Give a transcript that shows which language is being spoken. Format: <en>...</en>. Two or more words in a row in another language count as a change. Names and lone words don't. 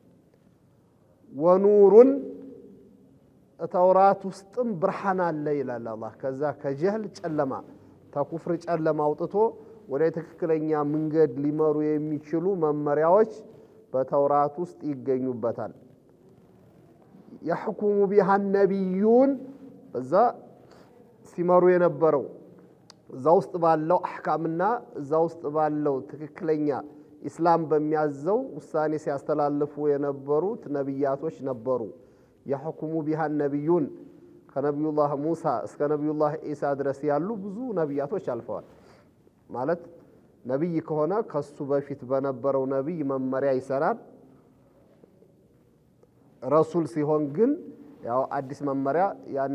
<am>ወኑሩን ተውራት ውስጥም ብርሃን አለ ይላል አላህ። ከዛ ከጀህል ጨለማ ተኩፍር ጨለማ አውጥቶ ወደ ትክክለኛ መንገድ ሊመሩ የሚችሉ መመሪያዎች በተውራት ውስጥ ይገኙበታል።</am> <ar>يحكم بها النبيون</ar> <am>እዛ ሲመሩ የነበረው እዛ ውስጥ ባለው አህካምና እዛ ውስጥ ባለው ትክክለኛ ኢስላም በሚያዘው ውሳኔ ሲያስተላልፉ የነበሩት ነብያቶች ነበሩ።</am> <ar>يحكم بها النبيون</ar> <am>ከነቢዩላህ ሙሳ እስከ ነቢዩላህ ኢሳ ድረስ ያሉ ብዙ ነብያቶች አልፈዋል። ማለት ነብይ ከሆነ ከሱ በፊት በነበረው ነብይ መመሪያ ይሰራል። ረሱል ሲሆን ግን ያው አዲስ መመሪያ ያኔ</am>